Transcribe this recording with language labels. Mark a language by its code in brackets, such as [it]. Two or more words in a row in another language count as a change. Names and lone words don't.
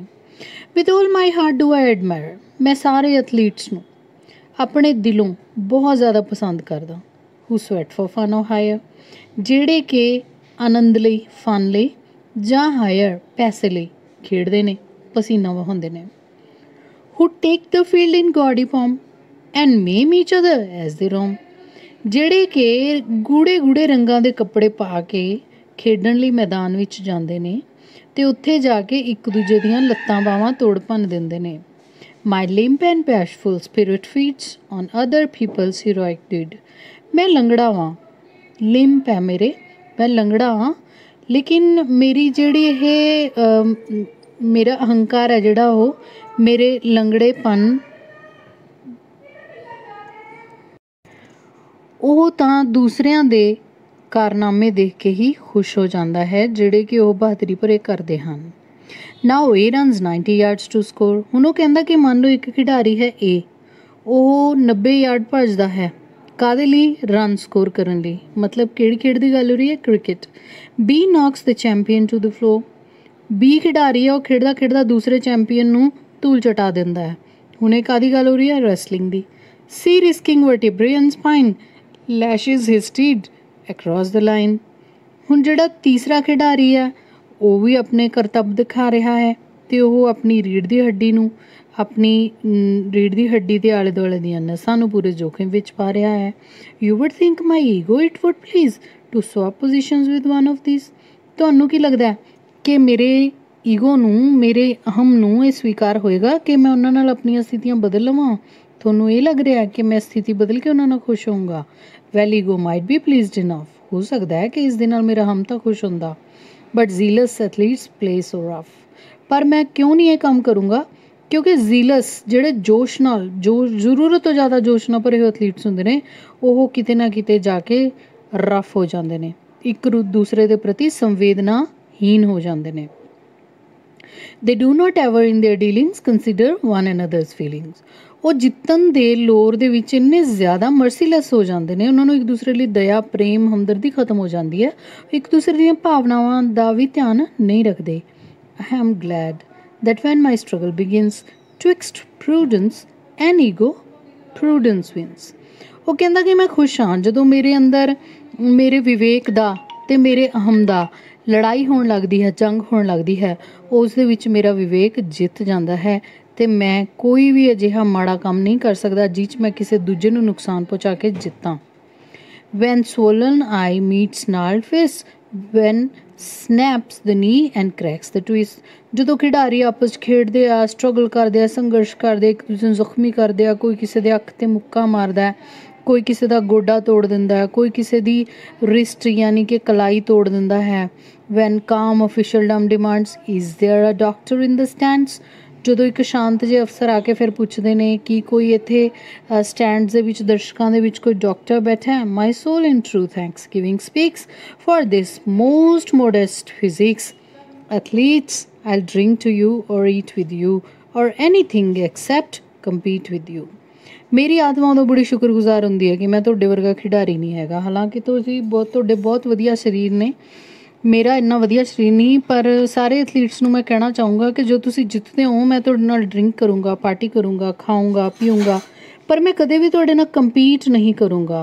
[en] with all my heart do I admire. [pa] ਮੈਂ ਸਾਰੇ ਐਥਲੀਟਸ ਨੂੰ ਆਪਣੇ ਦਿਲੋਂ ਬਹੁਤ ਜ਼ਿਆਦਾ ਪਸੰਦ ਕਰਦਾ. [en] who sweat for fun or hire, [pa] ਜਿਹੜੇ ਕਿ ਆਨੰਦ ਲਈ, ਫਨ ਲਈ, ਜਾਂ ਹਾਇਰ ਪੈਸੇ ਲਈ ਖੇਡਦੇ ਨੇ, ਪਸੀਨਾ ਵਹਾਉਂਦੇ ਨੇ। [en] who take the field in gaudy form and maim each other as they roam, [pa] ਜਿਹੜੇ ਕਿ ਗੂੜੇ ਗੂੜੇ ਰੰਗਾਂ ਦੇ ਕੱਪੜੇ ਪਾ ਕੇ ਖੇਡਣ ਲਈ ਮੈਦਾਨ ਵਿੱਚ ਜਾਂਦੇ ਨੇ ਅਤੇ ਉੱਥੇ ਜਾ ਕੇ ਇੱਕ ਦੂਜੇ ਦੀਆਂ ਲੱਤਾਂ ਬਾਹਾਂ ਤੋੜ ਭੰਨ ਦਿੰਦੇ ਨੇ। [en] My limp and bashful spirit feeds on other people's heroic deed, [hi] मैं लंगड़ा वां, लिम्प है मेरे, मैं लंगड़ा हाँ, लेकिन मेरी जिहड़ी मेरा अहंकार है जिहड़ा वो मेरे लंगड़ेपन [pa] ਉਹ ਤਾਂ ਦੂਸਰਿਆਂ ਦੇ ਕਾਰਨਾਮੇ ਦੇਖ ਕੇ ਹੀ ਖੁਸ਼ ਹੋ ਜਾਂਦਾ ਹੈ ਜਿਹੜੇ ਕਿ ਉਹ ਬਹਾਦਰੀ ਭਰੇ ਕਰਦੇ ਹਨ। [en] Now A runs 90 yards to score, [pa] ਹੁਣ ਉਹ ਕਹਿੰਦਾ ਕਿ ਮੰਨ ਲਓ ਇੱਕ ਖਿਡਾਰੀ ਹੈ A, ਉਹ 90 ਯਾਰਡ ਭੱਜਦਾ ਹੈ, ਕਾਹਦੇ ਲਈ? [en] run score [pa] ਕਰਨ ਲਈ। ਮਤਲਬ ਕਿਹੜੀ ਖੇਡ ਦੀ ਗੱਲ ਹੋ ਰਹੀ ਹੈ? ਕ੍ਰਿਕਟ। [en] B knocks the champion to the floor, [pa] B ਖਿਡਾਰੀ ਹੈ, ਉਹ ਖੇਡਦਾ ਖੇਡਦਾ ਦੂਸਰੇ ਚੈਂਪੀਅਨ ਨੂੰ ਧੂਲ ਚਟਾ ਦਿੰਦਾ ਹੈ। ਹੁਣ ਇਹ ਕਾਹਦੀ ਗੱਲ ਹੋ ਰਹੀ ਹੈ? ਰੈਸਲਿੰਗ ਦੀ। [en] C risking vertebrae and spine lashes his steed across the line, [pa] ਹੁਣ ਜਿਹੜਾ ਤੀਸਰਾ ਖਿਡਾਰੀ ਹੈ ਉਹ ਵੀ ਆਪਣੇ ਕਰਤੱਵ ਦਿਖਾ ਰਿਹਾ ਹੈ ਅਤੇ ਉਹ ਆਪਣੀ ਰੀੜ੍ਹ ਦੀ ਹੱਡੀ ਨੂੰ, ਆਪਣੀ ਰੀੜ੍ਹ ਦੀ ਹੱਡੀ ਦੇ ਆਲੇ ਦੁਆਲੇ ਦੀਆਂ ਨਸਾਂ ਨੂੰ ਪੂਰੇ ਜੋਖਿਮ ਵਿੱਚ ਪਾ ਰਿਹਾ ਹੈ। [en] You would think my ego it would please to swap positions with one of these, [pa] ਤੁਹਾਨੂੰ ਕੀ ਲੱਗਦਾ ਕਿ ਮੇਰੇ ਈਗੋ ਨੂੰ, ਮੇਰੇ ਅਹਮ ਨੂੰ ਇਹ ਸਵੀਕਾਰ ਹੋਏਗਾ ਕਿ ਮੈਂ ਉਹਨਾਂ ਨਾਲ ਆਪਣੀਆਂ ਸਥਿਤੀਆਂ ਬਦਲ ਲਵਾਂ? ਤੁਹਾਨੂੰ ਇਹ ਲੱਗ ਰਿਹਾ ਕਿ ਮੈਂ ਸਥਿਤੀ ਬਦਲ ਕੇ ਉਹਨਾਂ ਨਾਲ ਖੁਸ਼ ਹੋਊਂਗਾ? [en] well ego might be pleased enough, [pa] ਹੋ ਸਕਦਾ ਹੈ ਕਿ ਇਸ ਦੇ ਨਾਲ ਮੇਰਾ ਹਮ ਤਾਂ ਖੁਸ਼ ਹੁੰਦਾ, [en] but zealous athletes play so rough, [pa] ਪਰ ਮੈਂ ਕਿਉਂ ਨਹੀਂ ਇਹ ਕੰਮ ਕਰੂੰਗਾ? ਕਿਉਂਕਿ ਜ਼ੀਲਸ ਜਿਹੜੇ ਜੋਸ਼ ਨਾਲ, ਜੋ ਜ਼ਰੂਰਤ ਤੋਂ ਜ਼ਿਆਦਾ ਜੋਸ਼ ਨਾਲ ਭਰੇ ਹੋਏ ਐਥਲੀਟਸ ਹੁੰਦੇ ਨੇ, ਉਹ ਕਿਤੇ ਨਾ ਕਿਤੇ ਜਾ ਕੇ ਰਫ ਹੋ ਜਾਂਦੇ ਨੇ, ਇੱਕ ਦੂਸਰੇ ਦੇ ਪ੍ਰਤੀ ਸੰਵੇਦਨਾਹੀਨ ਹੋ ਜਾਂਦੇ ਨੇ। [en] They do not ever in their dealings consider one another's feelings, [pa] ਉਹ ਜਿੱਤਣ ਦੇ ਲੋਰ ਦੇ ਵਿੱਚ ਇੰਨੇ ਜ਼ਿਆਦਾ ਮਰਸੀਲੈਸ ਹੋ ਜਾਂਦੇ ਨੇ, ਉਹਨਾਂ ਨੂੰ ਇੱਕ ਦੂਸਰੇ ਲਈ ਦਇਆ, ਪ੍ਰੇਮ, ਹਮਦਰਦੀ ਖਤਮ ਹੋ ਜਾਂਦੀ ਹੈ, ਇੱਕ ਦੂਸਰੇ ਦੀਆਂ ਭਾਵਨਾਵਾਂ ਦਾ ਵੀ ਧਿਆਨ ਨਹੀਂ ਰੱਖਦੇ। [en] I am glad that when my struggle begins twixt prudence and ego, prudence wins, [pa] ਉਹ ਕਹਿੰਦਾ ਕਿ ਮੈਂ ਖੁਸ਼ ਹਾਂ ਜਦੋਂ ਮੇਰੇ ਅੰਦਰ ਮੇਰੇ ਵਿਵੇਕ ਦਾ ਅਤੇ ਮੇਰੇ ਅਹਮ ਦਾ ਲੜਾਈ ਹੋਣ ਲੱਗਦੀ ਹੈ, ਜੰਗ ਹੋਣ ਲੱਗਦੀ ਹੈ, ਉਸ ਦੇ ਵਿੱਚ ਮੇਰਾ ਵਿਵੇਕ ਜਿੱਤ ਜਾਂਦਾ ਹੈ ਅਤੇ ਮੈਂ ਕੋਈ ਵੀ ਅਜਿਹਾ ਮਾੜਾ ਕੰਮ ਨਹੀਂ ਕਰ ਸਕਦਾ ਜਿਸ 'ਚ ਮੈਂ ਕਿਸੇ ਦੂਜੇ ਨੂੰ ਨੁਕਸਾਨ ਪਹੁੰਚਾ ਕੇ ਜਿੱਤਾਂ। [en] When swollen eye meets gnarled fist, when snaps the knee and cracks the twist, [pa] ਜਦੋਂ ਖਿਡਾਰੀ ਆਪਸ 'ਚ ਖੇਡਦੇ ਆ, ਸਟਰਗਲ ਕਰਦੇ ਆ, ਸੰਘਰਸ਼ ਕਰਦੇ, ਇੱਕ ਦੂਜੇ ਨੂੰ ਜ਼ਖਮੀ ਕਰਦੇ ਆ, ਕੋਈ ਕਿਸੇ ਦੇ ਅੱਖ 'ਤੇ ਮੁੱਕਾ ਮਾਰਦਾ, ਕੋਈ ਕਿਸੇ ਦਾ ਗੋਡਾ ਤੋੜ ਦਿੰਦਾ, ਕੋਈ ਕਿਸੇ ਦੀ ਰਿਸਟ ਯਾਨੀ ਕਿ ਕਲਾਈ ਤੋੜ ਦਿੰਦਾ ਹੈ। [en] When calm officialdom demands, is there a doctor in the stands, [pa] ਜਦੋਂ ਇੱਕ ਸ਼ਾਂਤ ਜਿਹੇ ਅਫਸਰ ਆ ਕੇ ਫਿਰ ਪੁੱਛਦੇ ਨੇ ਕਿ ਕੋਈ ਇੱਥੇ ਸਟੈਂਡਸ ਦੇ ਵਿੱਚ, ਦਰਸ਼ਕਾਂ ਦੇ ਵਿੱਚ ਕੋਈ ਡਾਕਟਰ ਬੈਠਾ ਹੈ। [en] My soul in true thanksgiving speaks for this most modest physics. Athletes, I'll drink to you or eat with you or anything except compete with you. [pa] ਮੇਰੀ ਆਤਮਾ ਉਦੋਂ ਬੜੀ ਸ਼ੁਕਰਗੁਜ਼ਾਰ ਹੁੰਦੀ ਹੈ ਕਿ ਮੈਂ ਤੁਹਾਡੇ ਵਰਗਾ ਖਿਡਾਰੀ ਨਹੀਂ ਹੈਗਾ, ਹਾਲਾਂਕਿ ਤੁਸੀਂ ਤੁਹਾਡੇ ਬਹੁਤ ਵਧੀਆ ਸਰੀਰ ਨੇ, ਮੇਰਾ ਇੰਨਾ ਵਧੀਆ ਸਰੀਰ ਨਹੀਂ, ਪਰ ਸਾਰੇ ਐਥਲੀਟਸ ਨੂੰ ਮੈਂ ਕਹਿਣਾ ਚਾਹੂੰਗਾ ਕਿ ਜੋ ਤੁਸੀਂ ਜਿੱਤਦੇ ਹੋ ਮੈਂ ਤੁਹਾਡੇ ਨਾਲ ਡਰਿੰਕ ਕਰੂੰਗਾ, ਪਾਰਟੀ ਕਰੂੰਗਾ, ਖਾਊਂਗਾ, ਪੀਊਂਗਾ, ਪਰ ਮੈਂ ਕਦੇ ਵੀ ਤੁਹਾਡੇ ਨਾਲ ਕੰਪੀਟ ਨਹੀਂ ਕਰੂੰਗਾ।